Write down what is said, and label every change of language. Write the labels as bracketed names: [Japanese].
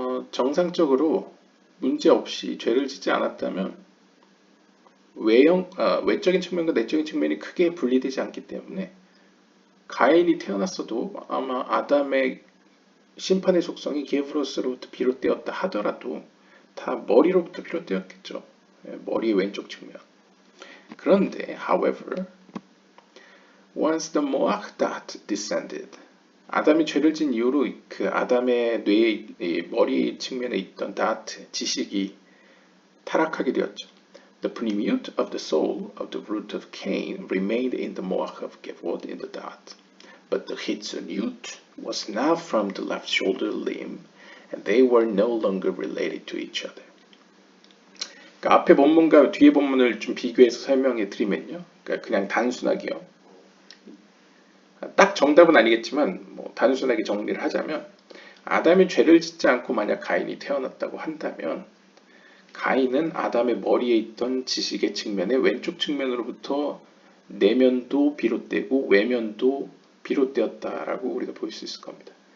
[Korean] 정상적으로 문제 없이 죄를 짓지 않았다면 외적인 측면과 내적인 측면이 크게 분리되지 않기 때문에 가인이 태어났어도 아마 아담의 심판의 속성이 게브로스로부터 비롯되었다 하더라도 다 머리로부터 비롯되었겠죠. 머리의 왼쪽 측면. 그런데, [English] however, once the moach dot descended, [Korean] 아담이 죄를 진 이후로 그 아담의 뇌의 머리 측면에 있던 dot 지식이 타락하게 되었죠. [English] The pneumat of the soul of the root of Cain remained in the moach of Gevod in the dot, but the hitsunut was now from the left shoulder limb, and they were no longer related to each other. [Korean] 그러니까 앞에 본문과 뒤에 본문을 좀 비교해서 설명해 드리면요. 그러니까 그냥 단순하게요. 딱 정답은 아니겠지만 뭐 단순하게 정리를 하자면 아담이 죄를 짓지 않고 만약 가인이 태어났다고 한다면 가인은 아담의 머리에 있던 지식의 측면의 왼쪽 측면으로부터 내면도 비롯되고 외면도 비롯되었다라고 우리가 볼 수 있을 겁니다.